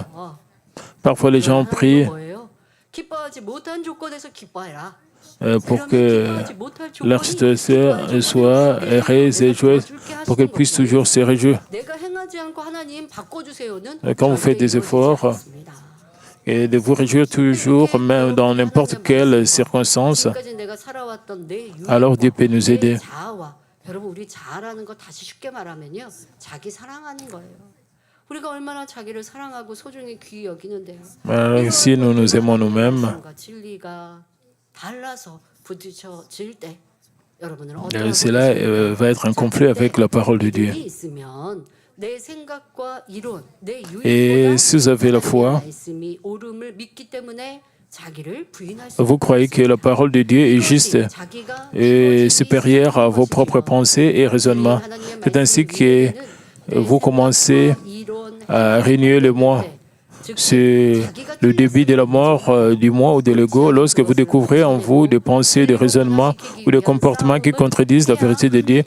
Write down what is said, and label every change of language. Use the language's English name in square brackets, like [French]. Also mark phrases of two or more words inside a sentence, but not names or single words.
[French] Parfois, les gens prient pour que leur situation soit heureuse et joyeuse, pour qu'elles puissent toujours se réjouir. Quand vous faites des efforts, et de vous réjouir toujours, même dans n'importe quelle circonstance, alors Dieu peut nous aider. [Korean] 여러분 우리 자아라는 거 다시 쉽게 말하면요. 자기 사랑하는 거예요. 우리가 얼마나 자기를 사랑하고 소중히 귀히 여기는데요. [French] Si nous nous aimons nous-mêmes, [Korean] 진리가 달라서 부딪혀질 때 여러분은 [French] cela va être un conflit avec la parole de Dieu. [Korean] 있으면 내 생각과 이론, 내 [French] Et si vous avez la foi, [Korean] 말씀이 옳음을 믿기 때문에 [French] vous croyez que la parole de Dieu est juste et supérieure à vos propres pensées et raisonnements. C'est ainsi que vous commencez à régner le moi. C'est le début de la mort du moi ou de l'ego lorsque vous découvrez en vous des pensées, des raisonnements ou des comportements qui contredisent la vérité de Dieu.